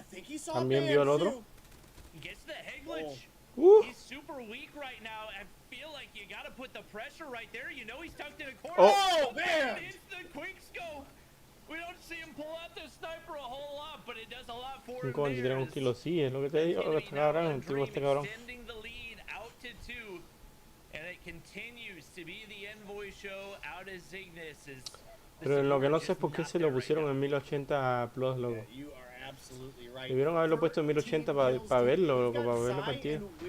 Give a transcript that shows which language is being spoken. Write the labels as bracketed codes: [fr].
[en] I think he saw [es] También vio el otro. [en] Gets the head glitch. Oh. He's super weak right now. I feel like you got to put the pressure right there. You know he's tucked in a corner. Oh, man! It's the quick scope. We don't see him pull out the sniper a whole lot, but it does a lot for him. [es] 5 kilos, sí, es lo que te digo, lo que está cabrón, el tipo este cabrón. [en] Extending the lead out to 2, and it continues to be the Envoy show out as Zygnus is. [es] Pero lo que no sé es por qué se lo pusieron en 1080 Plus, loco. Debieron haberlo puesto en 1080 para verlo, loco, para ver la partida.